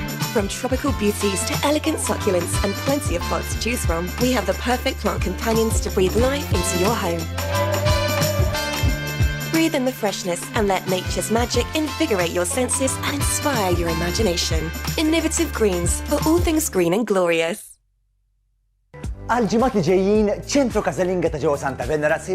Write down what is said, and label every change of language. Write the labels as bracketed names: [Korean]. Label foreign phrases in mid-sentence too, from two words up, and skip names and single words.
[English] From tropical beauties to elegant succulents and plenty of plants to choose from, we have the perfect plant companions to breathe life into your home. Breathe in the freshness and let nature's magic invigorate your senses and inspire your imagination. Innovative Greens, for all things green and glorious. [Maltese] Għal ġimgħat li ġejjin ċentru Casalinga ta' ġewwa Santa Venera se